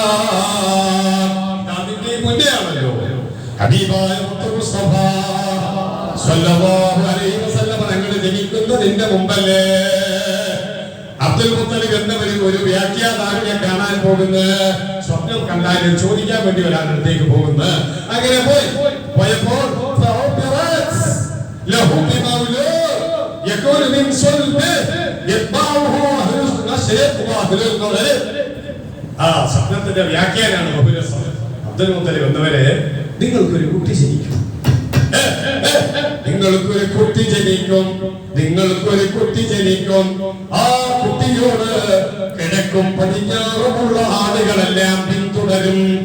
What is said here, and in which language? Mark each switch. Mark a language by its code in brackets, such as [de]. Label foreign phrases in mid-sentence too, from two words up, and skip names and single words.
[ml] അതിന്റെ മുന്നെയാണല്ലോ ഹബീബായ മുസ്തഫ [ar] صلى الله عليه وسلم [ml] തങ്ങൾ ജനിക്കുന്നതിന്റെ മുമ്പല്ലേ അബ്ദുൽ മുത്തലിബ് എന്നവര് ഒരു വ്യാഖ്യാതാവിനെ കാണാൻ പോകുന്നു. സ്വപ്നം കണ്ടാലും ചോദിക്കാൻ വേണ്ടി ഒരാൾ അടുത്തേക്ക് പോകുന്നു. അങ്ങനെ പോയപ്പോൾ [ar] يكون من صلبه يتبعه أهل المشرق وأهل المغرب. [ml] സ്വപ്നത്തിന്റെ വ്യാഖ്യാനാണ് ബഹുരസം. അബ്ദുൽ മുത്തലിബ് എന്നവരെ നിങ്ങൾക്കൊരു കുട്ടി ജനിക്കും. ആ കുട്ടിയോട് കിഴക്കും പടിഞ്ഞാറുമുള്ള ആളുകളെല്ലാം പിന്തുടരും.